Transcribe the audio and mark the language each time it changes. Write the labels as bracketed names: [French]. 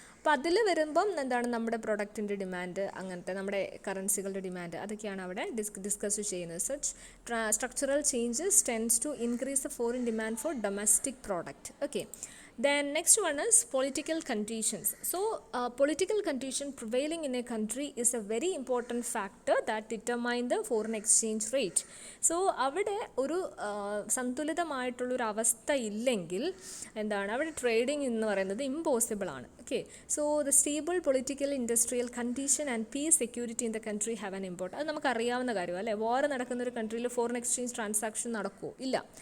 [Malayalam] അപ്പോൾ അതിൽ വരുമ്പം എന്താണ് നമ്മുടെ പ്രൊഡക്റ്റിൻ്റെ ഡിമാൻഡ്, അങ്ങനത്തെ നമ്മുടെ കറൻസികളുടെ ഡിമാൻഡ്, അതൊക്കെയാണ് അവിടെ ഡിസ്കസ് ചെയ്യുന്നത്. [English] Such structural changes tends to increase the foreign demand for domestic product. Okay. Then next one is political conditions. So political condition prevailing in a country is a very important factor that determine the foreign exchange rate. [Malayalam] So അവിടെ ഒരു സന്തുലിതമായിട്ടുള്ളൊരു അവസ്ഥ ഇല്ലെങ്കിൽ എന്താണ് അവിടെ trading എന്ന് പറയുന്നത് impossible ആണ്. Okay. [English] So the stable political industrial condition and peace security in the country have an important. [Malayalam] അത് നമുക്കറിയാവുന്ന കാര്യമാണ് അല്ലേ. വാർ നടക്കുന്ന ഒരു കൺട്രിയിൽ ഫോറിൻ എക്സ്ചേഞ്ച് ട്രാൻസാക്ഷൻ നടക്കുമോ? ഇല്ല.